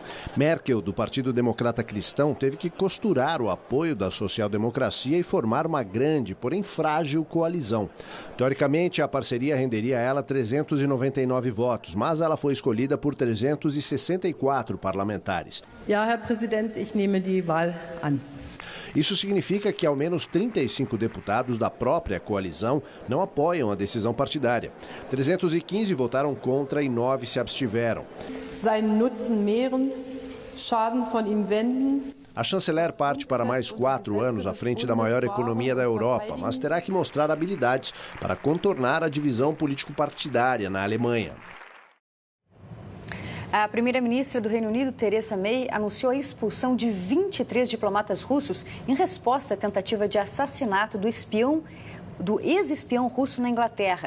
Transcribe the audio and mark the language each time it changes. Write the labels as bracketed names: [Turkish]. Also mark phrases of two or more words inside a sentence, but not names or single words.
[Portuguese] Merkel, do Partido Democrata Cristão, teve que costurar o apoio da social-democracia e formar uma grande, porém frágil coalizão. Teoricamente, a parceria renderia a ela 399 votos, mas ela foi escolhida por 364 parlamentares. [German] Ja, Herr Präsident, ich nehme die Wahl an. [Portuguese] Isso significa que ao menos 35 deputados da própria coalizão não apoiam a decisão partidária. 315 votaram contra e 9 se abstiveram. [German] Seinen Nutzen mehren, Schaden von ihm wenden. [Portuguese] A chanceler parte para mais 4 anos à frente da maior economia da Europa, mas terá que mostrar habilidades para contornar a divisão político-partidária na Alemanha. A primeira-ministra do Reino Unido, Theresa May, anunciou a expulsão de 23 diplomatas russos em resposta à tentativa de assassinato do ex-espião russo na Inglaterra.